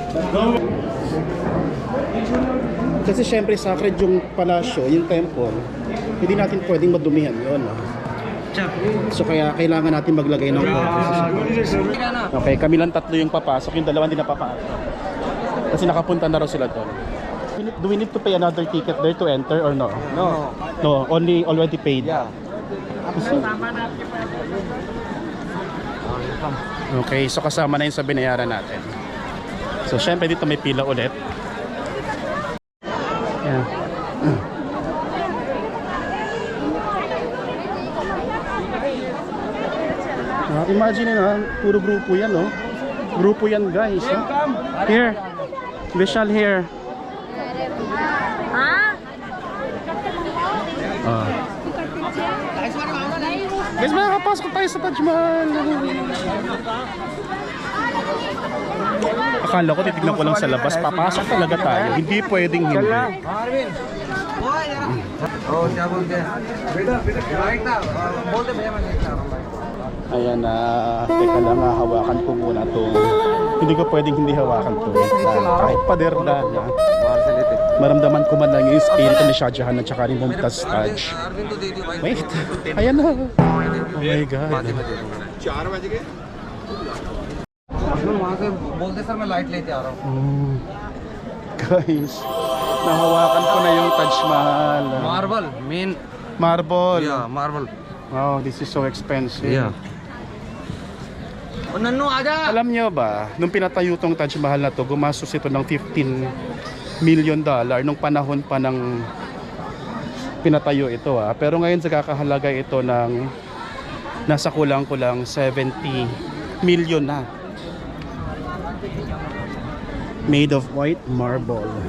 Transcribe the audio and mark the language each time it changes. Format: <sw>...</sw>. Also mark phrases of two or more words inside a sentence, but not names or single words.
<tl>Kasi syempre sacred yung palasyo, yung temple. Hindi natin pwedeng madumihan yun. So kaya kailangan natin maglagay ng cover. Okay, kami lang tatlo yung papasok, yung dalawa hindi na papasok. Kasi nakapunta na raw sila doon.</tl> <en>do we need to pay another ticket there to enter or no? No. No, only already paid. Yeah.</en> <tl>Okay, so kasama na yun sa binayaran natin. So syempre dito may pila ulit.</tl> <en>Yeah.</en> <tl>Imagine na, puro grupo yan, no? Grupo yan, guys.</tl> <en>No? Here. Vishal here. Ah.</en> <tl>Guys, makakapasok tayo sa Taj Mahal. Akala ko titignan ko lang sa labas. Papasok talaga tayo. Hindi pwedeng hindi.</tl> <hi>Oh, क्या बोलते हैं बेटा राइट ना बोलते भैया मैं देखता हूं भाई.</hi> <tl>Ayan na, teka lang, hawakan ko muna to. Hindi ko pwedeng hindi hawakan to. Kahit pader na.</tl> <hi>बाहर से लेते.</hi> <tl>Maramdaman ko man lang yung spirit ni Shah Jahan at saka ni Mumtaz Taj.</tl> <hi>अरविंद तो दे दियो भाई.</hi> <tl>Wait, ayan na.</tl> <en>Oh my God.</en> <hi>बाद में दे दूंगा. 4 बज गए. वहां से बोलते सर मैं लाइट लेते आ रहा हूं.</hi> <tl>Guys, nahawakan ko na yung Taj Mahal.</tl> <en>marble main. Marble. ya marble. Wow, this is so expensive.</en> <hi>या ओ नन्नू आजा.</hi> <tl>Alam nyo ba, nung pinatayo tong Taj Mahal na to, gumastos ito ng $15 million nung panahon pa ng pinatayo ito Pero ngayon sa kakahalaga ito ng nasa kulang-kulang 70 million na.</tl> <en>Made of white marble.</en>